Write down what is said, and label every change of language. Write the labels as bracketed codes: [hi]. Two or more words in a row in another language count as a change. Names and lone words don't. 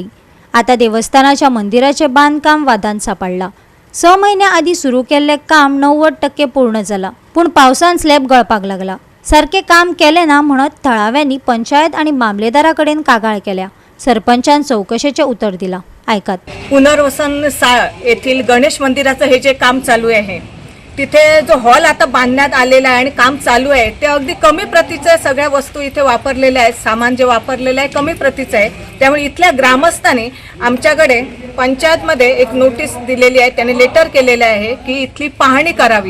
[kok] आता देवस्थानाच्या मंदिराचे बांदकाम वादांत सापडला। 6 महिन्या आधी सुरू केल्ले काम 90% पूर्ण जाला, पूण पावसान स्लॅब गळपाक लागला। सारखे काम केले ना म्हणत थळाव्यांनी पंचायत आणि मामलेदाराकडेन कागाळ केल्या। सरपंचान चौकशीचे उत्तर दिला, ऐकात। [mr] पुनर्वसन साळ येथील गणेश मंदिराचं हे जे काम चालू आहे, तिथे जो हॉल आता बांधण्यात आलेला आहे आणि काम चालू आहे, ते अगदी कमी प्रतीचं सगळ्या वस्तू इथे वापरलेल्या आहेत। सामान जे वापरलेलं आहे कमी प्रतीचं आहे। त्यामुळे इथल्या ग्रामस्थांनी आमच्याकडे पंचायतमध्ये एक नोटीस दिलेली आहे, त्याने लेटर केलेलं आहे की इथली पाहणी करावी।